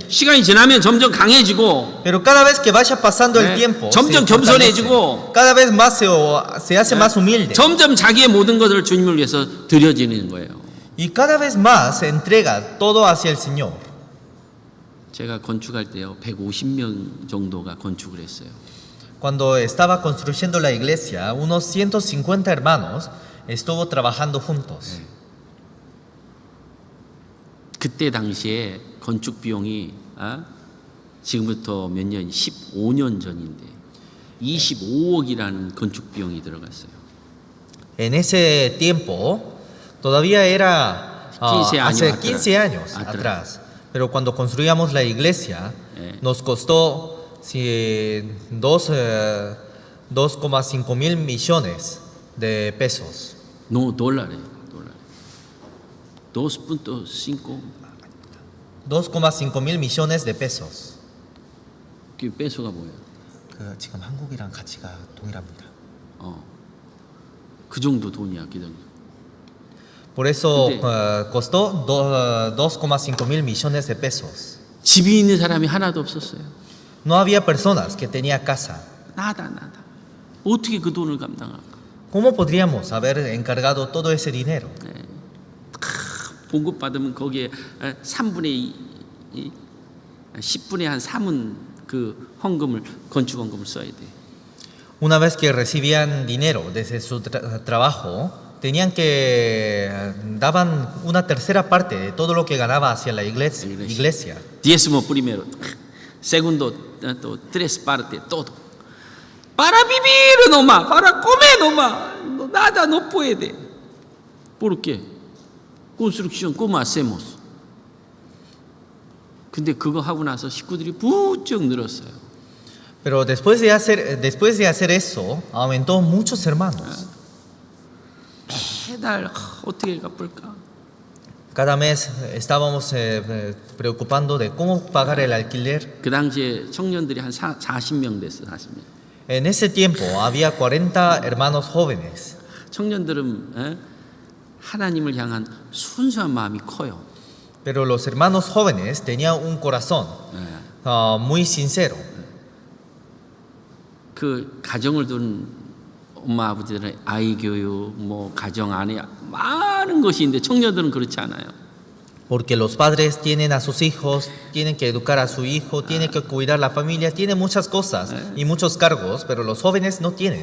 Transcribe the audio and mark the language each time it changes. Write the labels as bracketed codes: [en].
[ko] 시간이 지나면 점점 강해지고 [es] pero cada vez que vaya pasando el tiempo, [ko] 점점 [es] se fortalece. [ko] 겸손해지고 [es] cada vez más se hace más humilde. [ko] 점점 자기의 모든 것을 주님을 위해서 드려지는 거예요. [es] Y cada vez más se entrega todo hacia el Señor. [ko] 제가 건축할 때요 150명 정도가 건축을 했어요. [es] Cuando estaba construyendo la iglesia, unos 150 hermanos estuvo trabajando juntos. [ko] 그때 당시에 건축 비용이 지금부터 몇 년, 15년 전인데 25억이라는 건축 비용이 들어갔어요. [es] En ese tiempo, todavía era 15 años hace atrás. 15 años atrás. Pero cuando construíamos la iglesia, nos costó 2,5 mil millones de pesos. No, dólares. 2.5 2,5 mil millones de pesos. [ko] 그 peso가 뭐예요? 지금 한국이랑 가치가 동일합니다. 그 정도 돈이야, 그 정도. [es] Por eso [ko] 근데- [es] costó 2,5 mil millones de pesos. [ko] 집이 있는 사람이 하나도 없었어요. [es] No había personas que tenían casa. [ko] 나다. 어떻게 그 돈을 감당할까? [es] ¿Cómo podríamos haber encargado todo ese dinero? [ko] 봉급 받으면 거기에 3분의 2, 10분의 한 3은 그 헌금을 건축 헌금을 써야 돼. [es] Una vez que recibían dinero desde su trabajo, tenían que daban una tercera parte de todo lo que ganaba hacia la iglesia. Diezmo primero, segundo, tres partes, todo. Para vivir nomás, para comer nomás, nada no puede. ¿Por qué? Construcción, ¿cómo hacemos? [ko] 근데 그거 하고 나서 식구들이 부쩍 늘었어요. [es] Pero después de hacer eso, aumentó muchos hermanos. [ko] 매달 어떻게 갚을까? [es] Cada mes estábamos preocupando de cómo pagar el alquiler. [ko] 그 당시에 청년들이 한 40명 됐어, 40명. [es] En ese tiempo había 40 hermanos jóvenes. [ko] 청년들은 하나님을 향한 순수한 마음이 커요. [es] Pero los hermanos jóvenes tenían un corazón muy sincero. [ko] 그 가정을 둔 엄마 아버지들은 아이 교육, 뭐 가정 안에 많은 것이 있는데 청년들은 그렇지 않아요. [es] Porque los padres tienen a sus hijos, tienen que educar a su hijo, tienen que cuidar la familia, tienen muchas cosas y muchos cargos, pero los jóvenes no tienen.